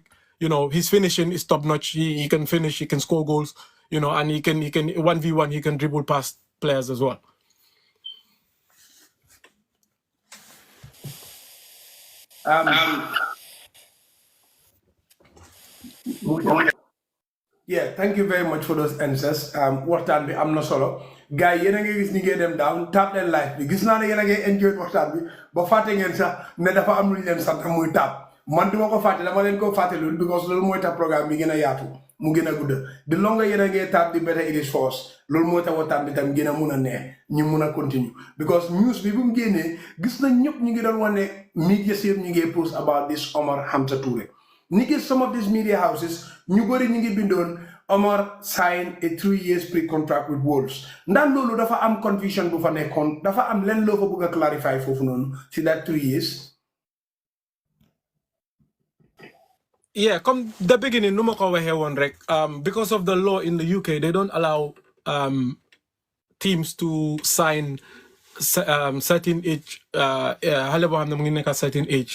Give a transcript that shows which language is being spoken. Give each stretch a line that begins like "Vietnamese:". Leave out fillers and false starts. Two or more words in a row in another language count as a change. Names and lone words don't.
English: You know, his finishing is top notch. He can finish, he can score goals, you know, and he can 1v1, he can dribble past players as well. Yeah, thank you very much for those answers.
Wolof: Waxtaan bi am na solo. Guys, yéen a ngi gis ni ngeen dem
English: down tap
Wolof: leen live bi gis naa ne yéen a ngi enjoy waxtaan bi ba fàtte ngeen sax ne dafa am lu ñu leen sant muy tap man duma ko fàtte dama leen ko fàtte loolu because loolu mooy tax programme bi gën a yaatu mu gën a gudda
English: the longer
Wolof: yéen a ngi tap
English: the better it is for us
Wolof: loolu mooy tax waxtaan bi tam gën a mun a neex ñu mun a continue because news bi bu mu génnee gis na ñëpp ñu ngi doon wane media yëpp ñu ngi
English: post about this Omar Hamza Touray.
Wolof: Ni gis
English: some of these media houses
Wolof: ñu bëri ñu ngi bindoon
English: Omar signed a 3 years pre-contract with Wolves.
Wolof: Ndax loolu dafa am confusion bu fa nekkoon dafa am len loo ko bëgg a clarify foofu noonu si
English: that 3 years. Yeah, come the beginning, no because of the law in the UK, they don't allow teams to sign certain age. Certain age.